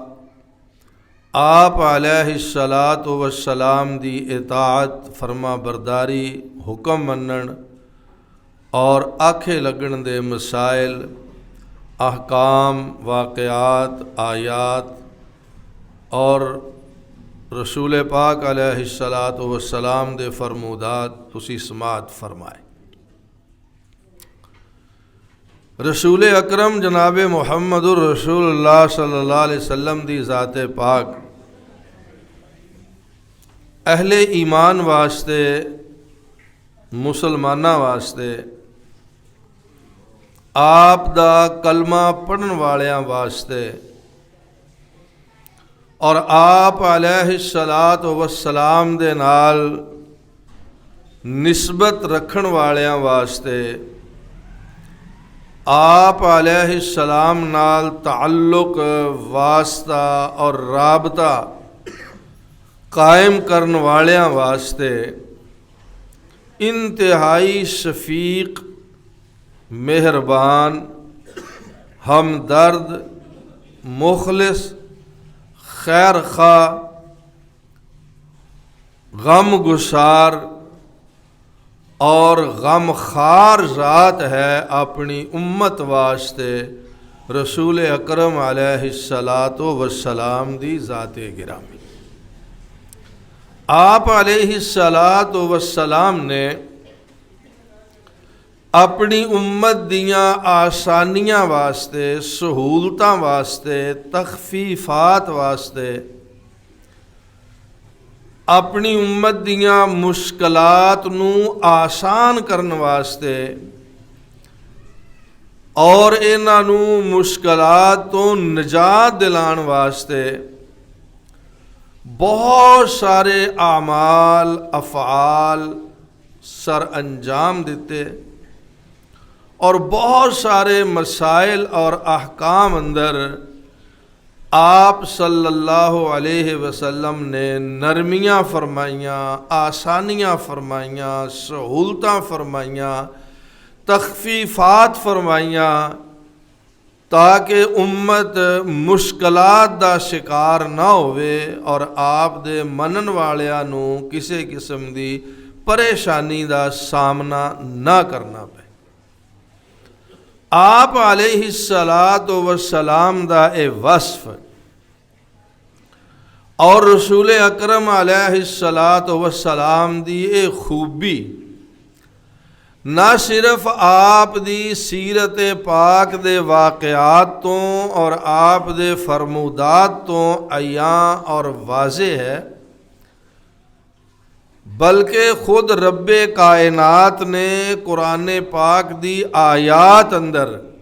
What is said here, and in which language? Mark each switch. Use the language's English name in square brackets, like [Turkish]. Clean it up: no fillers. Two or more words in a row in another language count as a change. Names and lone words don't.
[Punjabi] آپ [Arabic] علیہ الصلاۃ والسلام [Punjabi] دی اطاعت فرما برداری حکم منن اور آکھے لگن دے مسائل احکام واقعات آیات اور رسول پاک [Arabic] علیہ الصلاۃ والسلام [Punjabi] دے فرمودات تسی سماعت فرمائے۔ رسول اکرم جناب محمد الرسول اللہ [Arabic] صلی اللہ علیہ وسلم [Punjabi] دی ذات پاک اہل ایمان واسطے مسلماناں واسطے آپ دا کلمہ پڑھن والیاں واسطے اور آپ [Arabic] علیہ الصلاۃ والسلام [Punjabi] دے نال نسبت رکھن والیاں واسطے آپ [Arabic] علیہ السلام [Punjabi] نال تعلق واسطہ اور رابطہ قائم کرن والیاں واسطے انتہائی شفیق مہربان ہمدرد مخلص خیر خواہ غم گسار اور غم خار ذات ہے اپنی امت واسطے رسول اکرم [Arabic] علیہ الصلاۃ والسلام [Punjabi] دی ذات گرامی۔ آپ [Arabic] علیہ الصلاۃ والسلام [Punjabi] نے اپنی امت دیاں آسانیاں واسطے سہولتاں واسطے تخفیفات واسطے اپنی امت دیاں مشکلات نو آسان کرن واسطے اور انہاں نو مشکلات تو نجات دلان واسطے بہت سارے اعمال افعال سر انجام دیتے اور بہت سارے مسائل اور احکام اندر آپ [Arabic] صلی اللہ علیہ وسلم [Punjabi] نے نرمیاں فرمائیاں آسانیاں فرمائیاں سہولتاں فرمائیاں تخفیفات فرمائیاں تاکہ امت مشکلات دا شکار نہ ہوئے اور آپ دے منن والیاں نو کسی قسم دی پریشانی دا سامنا نہ کرنا پے۔ آپ [Arabic] علیہ الصلاۃ والسلام [Punjabi] دا اے وصف اور رسول اکرم علیہ [Arabic] الصلاۃ والسلام [Punjabi] دی اے خوبی نہ صرف آپ دی سیرت پاک دے واقعات تو اور آپ دے فرمودات تو عیاں اور واضح ہے بلکہ خود رب کائنات نے قرآن پاک دی آیات اندر